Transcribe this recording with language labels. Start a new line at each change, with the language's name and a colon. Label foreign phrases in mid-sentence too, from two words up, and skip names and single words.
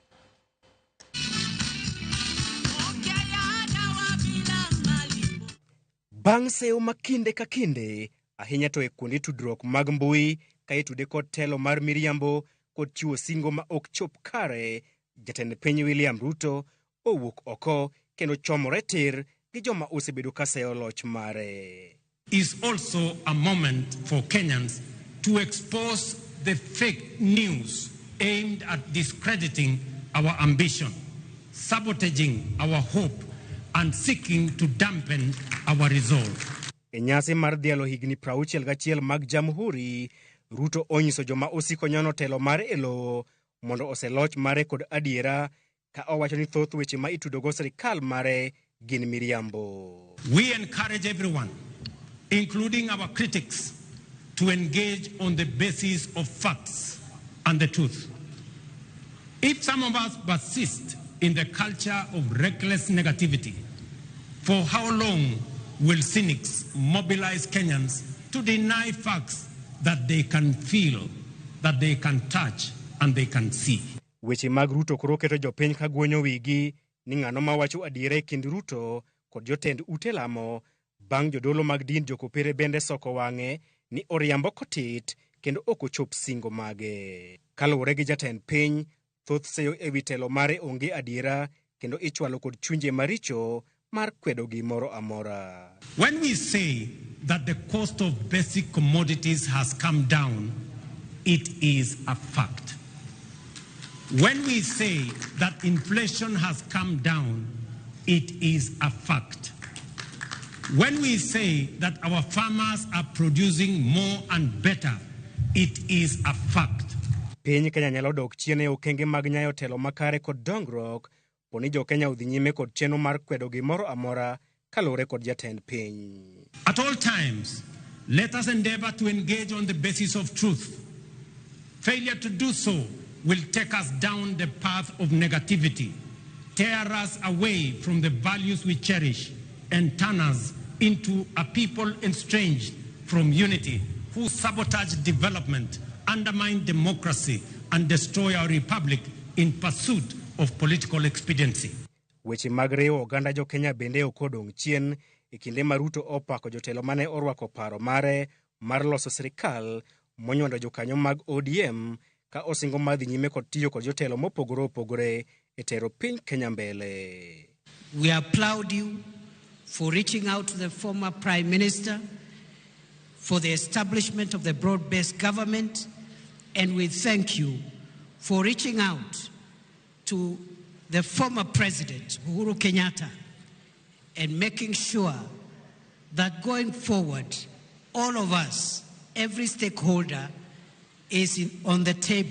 Luo (Kenya and Tanzania): Bang' seyo makinde ka kinde, ahinya to e kuonde tudruok mag mbui ka itude kod telo mar miriambo kod chiwo singo ma ok chop kare, jatend piny William Ruto owuok oko kendo chomore tir gi joma osebedo ka seyo loch mare.
English: Is also a moment for Kenyans to expose the fake news aimed at discrediting our ambition, sabotaging our hope, and seeking to dampen our resolve.
Luo (Kenya and Tanzania): E nyasi mar dhialo higni 61 mag Jamhuri, Ruto onyiso joma osiko nyono telo mare e lowo mondo oseloch mare kod adiera, ka owacho ni thoth weche ma itudogo sirikal mare gin miriambo.
English: We encourage everyone, including our critics, to engage on the basis of facts and the truth. If some of us persist in the culture of reckless negativity, for how long will cynics mobilize Kenyans to deny facts that they can feel, that they can touch, and they can see?
Luo (Kenya and Tanzania): Weche mag Ruto koro keto jopiny ka guonyo wigi ni ng'ano ma wacho adiera e kind Ruto kod jotend ute lamo, bang' jodolo mag din jokopere bende soko wang'e ni oriambo kotit kendo ok ochop singo mage. Kaluwore gi jatend piny, thoth seyo e wi telo mare onge adiera kendo ichwalo kod chunje maricho mar kwedo gimoro amora.
English: When we say that the cost of basic commodities has come down, it is a fact. When we say that inflation has come down, it is a fact. When we say that our farmers are producing more and better, it is a fact.
Luo (Kenya and Tanzania): Piny Kenya nyalo dok chien e okenge mag nyayo telo makare kod dongruok, poni jo Kenya udhi nyime kod cheno mar kwedo gimoro amora kalure kod jatend piny.
English: At all times, let us endeavor to engage on the basis of truth. Failure to do so will take us down the path of negativity, tear us away from the values we cherish, and turn us into a people estranged from unity, who sabotage development, undermine democracy, and destroy our republic in pursuit of political expediency.
Luo (Kenya and Tanzania): Weche mag riwo oganda jo Kenya bende okodong' chien e kinde ma Ruto opako jotelo mane orwako paro mare mar loso sirikal monywando jokanyo mag ODM ka osingo madhi nyime kod tiyo kod jotelo mopogore opogore e tero piny Kenya mbele.
English: We applaud you for reaching out to the former Prime Minister for the establishment of the broad-based government, and we thank you for reaching out to the former President, Uhuru Kenyatta, and making sure that going forward, all of us, every stakeholder, is on the table.